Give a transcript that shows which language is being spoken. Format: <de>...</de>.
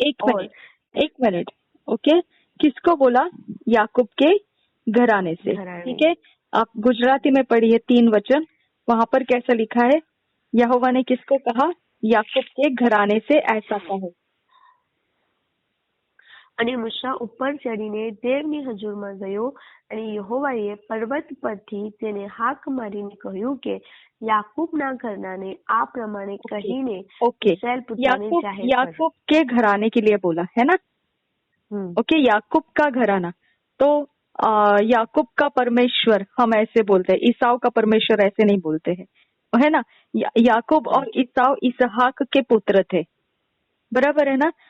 <hi>एक minute. Okay, किसको बोला? याकूब के घराने से. ठीक है, आप गुजराती में पढ़िए 3 वचन. वहां पर कैसा लिखा है? यहोवा ने किसको कहा? याकूब के घराने से ऐसा कहो.</hi> <gu>અને મૂસા ઉપર ચડીને દેવની હજુરમાં ગયો, અને યહોવાએ પર્વત પરથી તેને હાક મારીને કહ્યું કે याकूबના ઘરાનાને આ પ્રમાણે કહીને ઇસ્રાએલ પુત્રોને જાહેર કર.</gu> <hi>याकूब के घराने के लिए बोला है ना. ओके, याकूब का घराना. तो याकूब का परमेश्वर हम ऐसे बोलते हैं, ईसाव का परमेश्वर ऐसे नहीं बोलते हैं, है ना. याकूब और ईसाव इसहाक के पुत्र थे, बराबर है ना.</hi>